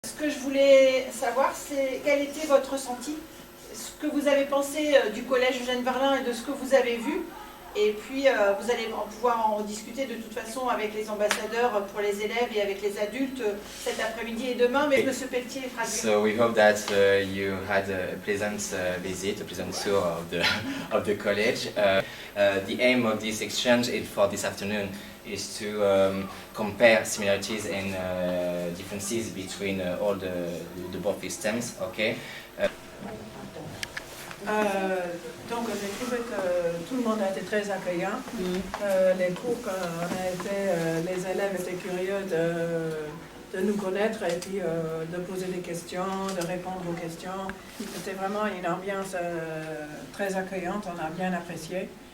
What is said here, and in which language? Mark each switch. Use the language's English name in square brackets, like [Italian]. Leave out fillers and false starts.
[French] Ce que je voulais savoir, c'est quel était votre ressenti, ce que vous avez pensé du collège Eugène Verlin et de ce que vous avez vu. Et puis, vous allez pouvoir en discuter de toute façon avec les ambassadeurs pour les élèves et avec les adultes cet après-midi et demain. Mais M. Pelletier fera [English] So we hope that you had a pleasant visit, a pleasant tour of the college. The aim of this exchange for this afternoon is to compare similarities and differences between all the both systems. Okay. [French] Donc j'ai trouvé que tout le monde a été très accueillant. Les cours qu'on a été, les élèves étaient curieux de nous connaître et puis de poser des questions, de répondre aux questions. C'était vraiment une ambiance très accueillante, on a bien apprécié.